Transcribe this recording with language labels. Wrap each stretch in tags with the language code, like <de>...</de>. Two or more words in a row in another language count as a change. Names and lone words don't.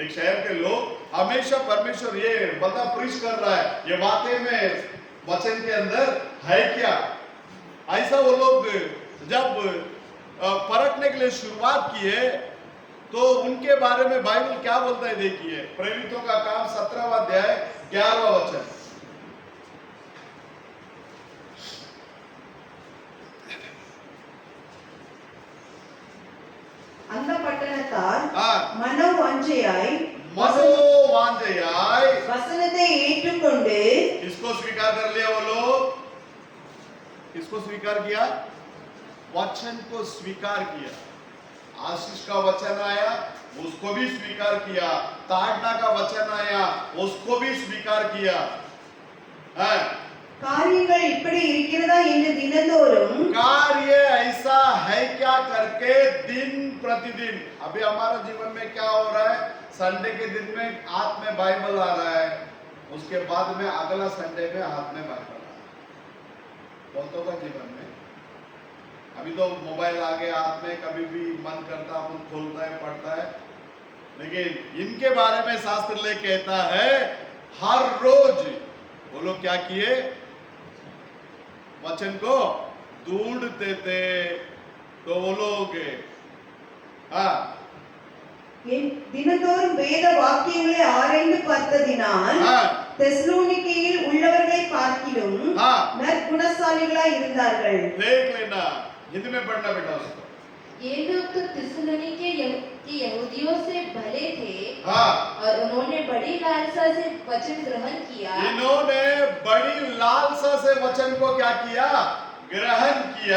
<hi>एक शहर के लोग हमेशा परमेश्वर ये बता प्रीच कर रहा है, ये वाकई में वचन के अंदर है क्या? ऐसा वो लोग जब परखने के लिए शुरुआत किए तो उनके बारे में बाइबल क्या बोलता है देखिए। प्रेरितों का काम 17वां अध्याय 11वां वचन।</hi> <ta>அந்த பட்டணத்தார் மனோவாஞ்சையாய் வசனத்தை ஏற்றுக்கொண்டு</ta> <hi>किसको स्वीकार कर लिया वो लोग? किसको स्वीकार किया? वचन को स्वीकार किया। आशीष का वचन आया उसको भी स्वीकार किया, ताड़ना का वचन आया उसको भी स्वीकार किया है।</hi> <ta>காரியங்கள் இப்படி இருக்கிறதா என்று தினந்தோறும்</ta> <hi>कार्य ऐसा है क्या करके दिन प्रतिदिन। अभी हमारा जीवन में क्या हो रहा है? संडे के दिन में हाथ में बाइबल आ रहा है, उसके बाद में अगला संडे में हाथ में बाइबल आ रहा है। बहुतों का जीवन में अभी तो मोबाइल आ गया हाथ में, कभी भी मन करता है खोलता है पढ़ता है। लेकिन इनके बारे में शास्त्र ले कहता है हर रोज वो लोग क्या किए? वचन को ढूंढते थे। तो वो लोग</hi> <ta>தினந்தோறும் வேத வாக்கியங்களை ஆராய்ந்து பார்த்ததினால் தெசலோனிக்கேயில் உள்ளவர்களை பார்க்கிலும் நற்குணசாலிகளாய் இருந்தார்கள்।</ta> <hi>देख लेना, हिंदी में पढ़ना बेटा उसको। ये लोग तो थिस्सलुनीके के यहूदियों से भले थे और उन्होंने बड़ी लालसा से वचन ग्रहण किया। इन्होंने बड़ी लालसा से वचन को क्या किया? ग्रहण किया।</hi>